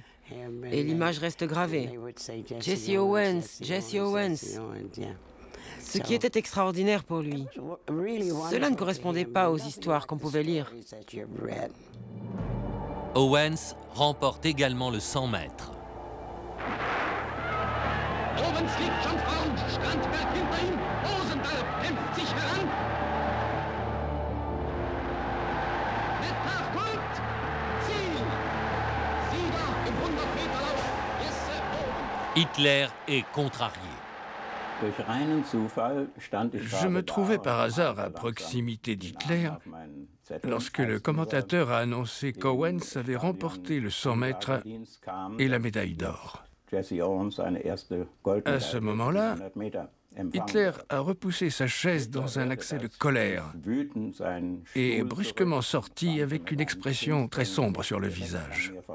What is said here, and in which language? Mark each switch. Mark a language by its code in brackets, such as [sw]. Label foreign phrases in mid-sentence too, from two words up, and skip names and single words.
[fr] Et l'image reste gravée. Jesse Owens, Jesse Owens. Ce qui était extraordinaire pour lui. Cela ne correspondait pas aux histoires qu'on pouvait lire. Owens remporte également le 100 mètres. [de] Owens liegt schon vorn, Strandberg hinter ihm, Rosenberg kämpft sich heran. Mit Nachkult, Ziel, Sieger im 100-Meter-Lauf, Jesse Owens. [fr] Hitler est contrarié. Je me trouvais par hasard à proximité d'Hitler lorsque le commentateur a annoncé qu'Owens avait remporté le 100 mètres et la médaille d'or. À ce moment-là, Hitler a repoussé sa chaise dans un accès de colère et est brusquement sorti avec une expression très sombre sur le visage.